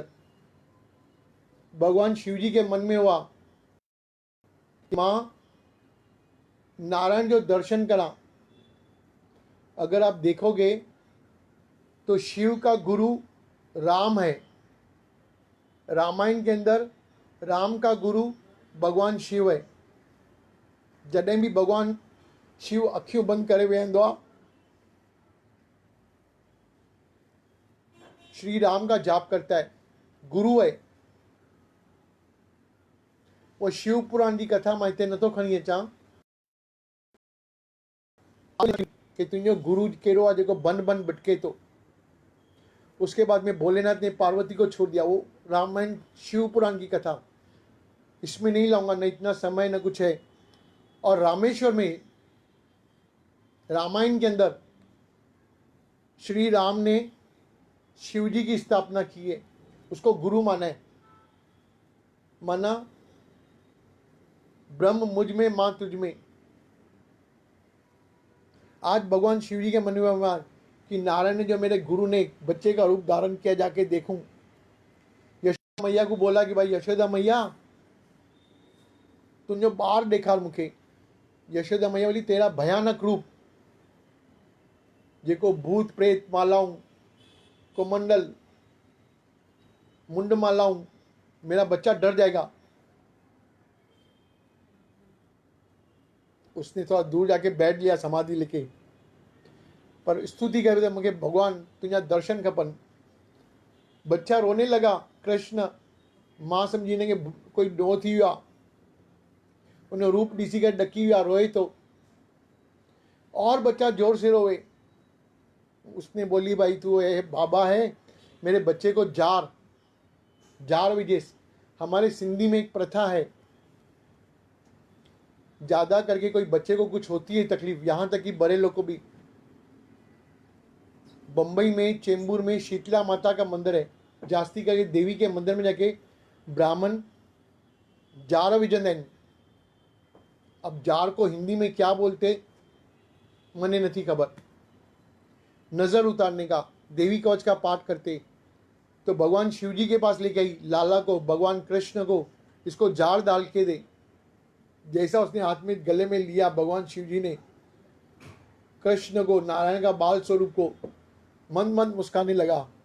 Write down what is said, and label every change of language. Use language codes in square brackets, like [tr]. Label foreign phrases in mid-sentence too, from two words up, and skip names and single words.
[hi] इधर भगवान शिवजी के मन में हुआ, [sd] मां नारायण जो दर्शन करा। [hi] अगर आप देखोगे तो शिव का गुरु राम है। रामायण के अंदर राम का गुरु भगवान शिव है। [sd] जॾहिं भी भगवान शिव अखियूं बंद करे वेहंदो आहे, [hi] श्री राम का जाप करता है। गुरु है वो। शिव पुराण की कथा [sd] मां हिते नथो खणी अचां कि तुंहिंजो गुरु कहिड़ो आहे जेको बन बन भटके थो। [hi] उसके बाद में भोलेनाथ ने पार्वती को छोड़ दिया। वो रामायण शिव पुराण की कथा, इसमें नहीं लाऊंगा, न इतना समय न कुछ है। और रामेश्वर में रामायण के अंदर श्री राम ने शिव जी की स्थापना की है, उसको गुरु माना है। माना ब्रह्म मुझ में, मां तुझ में। आज भगवान शिव जी के मन में हुआ कि नारायण ने जो मेरे गुरु ने बच्चे का रूप धारण किया, जाके देखूं। यशोदा मैया को बोला कि भाई यशोदा मैया [sd] तुंहिंजो ॿार ॾेखार मूंखे। [hi] यशोदा मैया बोली तेरा भयानक रूप, [sd] जेको भूत प्रेत मालाऊं, कुमंडल, मुंड मालाऊं, [hi] मेरा बच्चा डर जाएगा। उसने थोड़ा दूर जाके बैठ लिया समाधि लेके, पर स्तुति करे तो मुझे भगवान तुझा दर्शन खपन। बच्चा रोने लगा। [sd] कृष्ण मां समझी ने कोई डो थी वियो आहे। उन रूप ॾिसी करे ॾकी वियो आहे, रोए तो। [hi] और बच्चा जोर से रोए। उसने बोली भाई तू बाबा है, मेरे बच्चे को [sd] जार विजेस। [hi] हमारे सिंधी में एक प्रथा है, ज्यादा करके कोई बच्चे को कुछ होती है तकलीफ, यहां तक कि बड़े लोग को भी। बम्बई में चेंबूर में शीतला माता का मंदिर है। जास्ती करके देवी के मंदिर में जाके ब्राह्मण [sd] जार विझंदा आहिनि। [hi] अब जार को हिंदी में क्या बोलते मने नहीं खबर। नजर उतारने का, देवी कवच का पाठ करते। तो भगवान शिव जी के पास लेके आई लाला को, भगवान कृष्ण को, इसको जार डाल के दे। जैसा उसने हाथ में गले में लिया, भगवान शिव जी ने कृष्ण को, नारायण का बाल स्वरूप को, मन मन मुस्काने लगा।